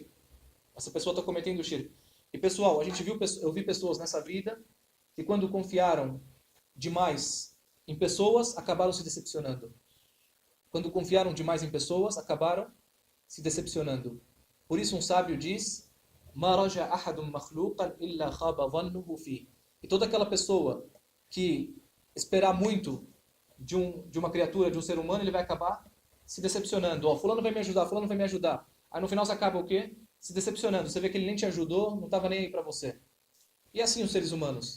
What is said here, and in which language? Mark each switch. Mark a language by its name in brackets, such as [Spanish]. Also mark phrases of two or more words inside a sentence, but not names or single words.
[Portuguese] Essa pessoa está cometendo o shirk. E pessoal, eu vi pessoas nessa vida que quando confiaram demais em pessoas, acabaram se decepcionando. Quando confiaram demais em pessoas, acabaram se decepcionando. Por isso um sábio diz: [Arabic] "ما رجا أحد مخلوقا إلا خاب ظنه فيه". [Portuguese] E toda aquela pessoa que esperar muito de uma criatura, de um ser humano, ele vai acabar se decepcionando. Ó, fulano vai me ajudar, fulano vai me ajudar. Aí no final você acaba o quê? Se decepcionando. Você vê que ele nem te ajudou, não estava nem aí para você. E assim os seres humanos.